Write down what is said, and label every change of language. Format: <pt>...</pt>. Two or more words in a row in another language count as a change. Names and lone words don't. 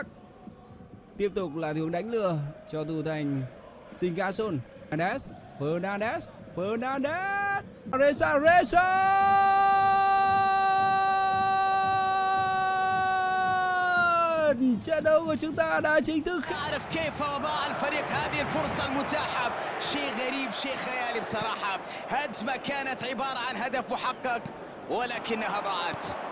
<vi>Tiếp tục là hướng đánh lừa cho thủ thành Sigasun. Fernandez Reza. Trận đấu của chúng ta đã chính thức.</vi> <ar>أعرف كيف أضاع الفريق هذه الفرصة المتاحة، شيء غريب شيء خيالي بصراحة. هجمة كانت عبارة عن هدف محقق ولكنها ضاعت.</ar>